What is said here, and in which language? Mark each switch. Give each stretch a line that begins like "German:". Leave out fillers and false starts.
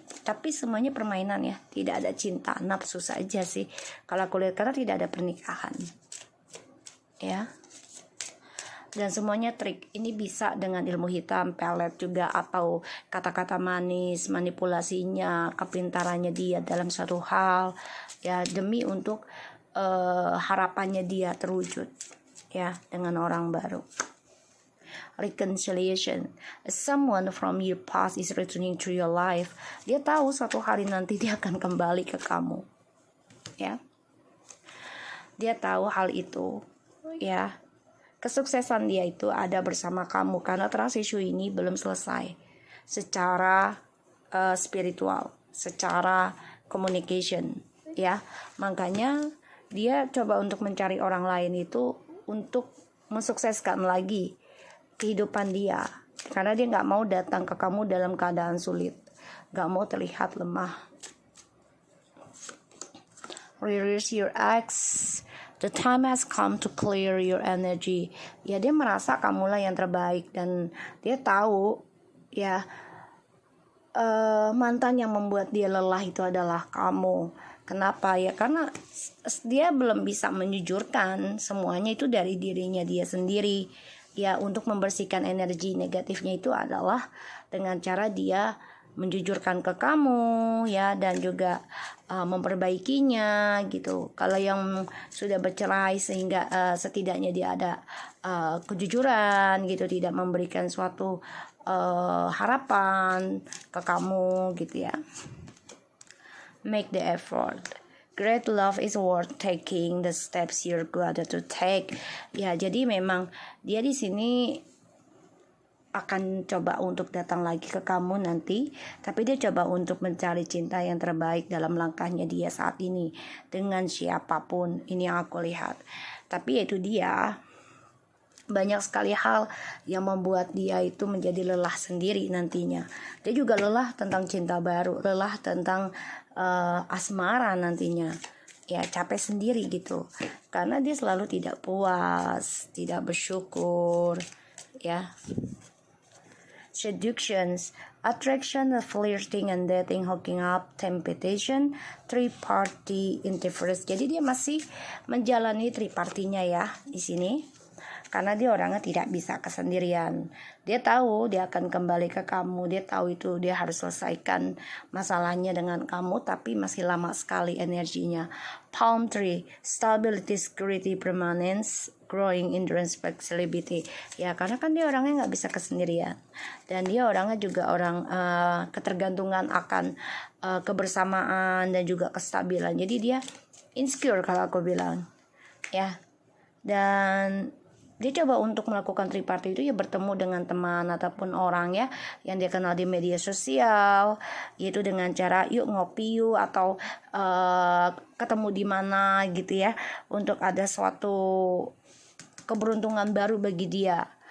Indonesian: Tapi semuanya permainan ya, tidak ada cinta, nafsu saja sih kalau aku lihat, karena tidak ada pernikahan ya. Dan semuanya trik. Ini bisa dengan ilmu hitam, pelet juga, atau kata-kata manis, manipulasinya, kepintarannya dia dalam suatu hal ya, demi untuk harapannya dia terwujud ya dengan orang baru.
English: Reconciliation, someone from your past is returning to your life.
Indonesian: Dia tahu suatu hari nanti dia akan kembali ke kamu ya. Dia tahu hal itu ya. Kesuksesan dia itu ada bersama kamu, karena
English: trust issue
Indonesian: ini belum selesai secara spiritual, secara communication ya. Makanya dia coba untuk mencari orang lain itu untuk mensukseskan lagi kehidupan dia, karena dia nggak mau datang ke kamu dalam keadaan sulit, nggak mau terlihat lemah.
English: Release your ex, the time has come to clear your energy.
Indonesian: Ya, dia merasa kamulah yang terbaik, dan dia tahu ya mantan yang membuat dia lelah itu adalah kamu. Kenapa ya? Karena dia belum bisa menjujurkan semuanya itu dari dirinya dia sendiri. Ya, untuk membersihkan energi negatifnya itu adalah dengan cara dia menjujurkan ke kamu ya, dan juga memperbaikinya gitu. Kalau yang sudah bercerai sehingga setidaknya dia ada kejujuran gitu, tidak memberikan suatu harapan ke kamu gitu ya.
English: Make the effort. Great love is worth taking the steps you're glad to take.
Indonesian: Ya, jadi memang dia di sini akan coba untuk datang lagi ke kamu nanti, tapi dia coba untuk mencari cinta yang terbaik dalam langkahnya dia saat ini dengan siapapun. Ini yang aku lihat. Tapi yaitu dia, banyak sekali hal yang membuat dia itu menjadi lelah sendiri nantinya. Dia juga lelah tentang cinta baru, lelah tentang asmara nantinya. Ya, capek sendiri gitu. Karena dia selalu tidak puas, tidak bersyukur, ya.
English: Seductions, attraction, flirting and dating, hooking up, temptation, three-party interference.
Indonesian: Jadi dia masih menjalani three-partinya ya di sini. Karena dia orangnya tidak bisa kesendirian. Dia tahu dia akan kembali ke kamu. Dia tahu itu dia harus selesaikan masalahnya dengan kamu, tapi masih lama sekali energinya.
English: Palm tree, stability, security, permanence, growing endurance, flexibility.
Indonesian: Ya, karena kan dia orangnya nggak bisa kesendirian. Dan dia orangnya juga orang ketergantungan akan kebersamaan dan juga kestabilan. Jadi dia insecure kalau aku bilang. Ya. Dan dia coba untuk melakukan triparty itu ya bertemu dengan teman ataupun orang ya yang dia kenal di media sosial, yaitu dengan cara yuk ngopi yuk, atau ketemu di mana gitu ya, untuk ada suatu keberuntungan baru bagi dia.